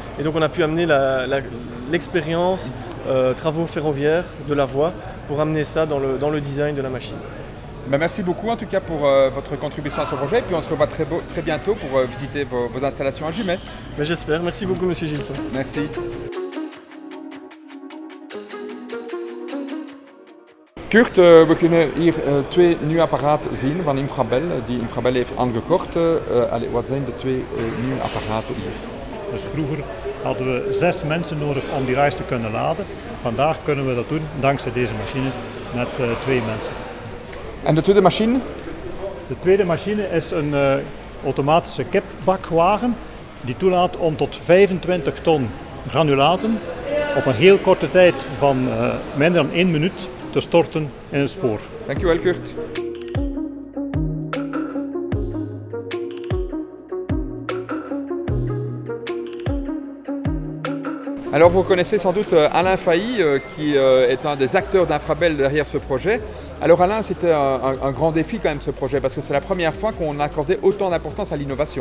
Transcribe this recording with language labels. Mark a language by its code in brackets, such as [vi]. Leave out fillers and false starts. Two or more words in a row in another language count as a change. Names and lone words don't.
[fr] Et donc on a pu amener l'expérience travaux ferroviaires de la voie pour amener ça dans le design de la machine. Merci beaucoup en tout cas pour votre contribution à ce projet. Et puis on se revoit très bientôt pour visiter vos installations à Jumet. J'espère. Merci beaucoup Monsieur Gilson. Merci. [nl] Kurt, we kunnen hier 2 nieuwe apparaten zien van Infrabel, die Infrabel heeft aangekocht. Wat zijn de 2 nieuwe apparaten hier? Dus vroeger hadden we 6 mensen nodig om die reis te kunnen laden. Vandaag kunnen we dat doen dankzij deze machine met 2 mensen. En de tweede machine? De tweede machine is een automatische kipbakwagen die toelaat om tot 25 ton granulaten op een heel korte tijd van minder dan 1 minuut te storten in het spoor. Dankjewel Kurt. [fr] Alors vous reconnaissez sans doute Alain Failly qui est un des acteurs d'Infrabel derrière ce projet. Alors Alain, c'était un grand défi quand même ce projet parce que c'est la première fois qu'on accordait autant d'importance à l'innovation.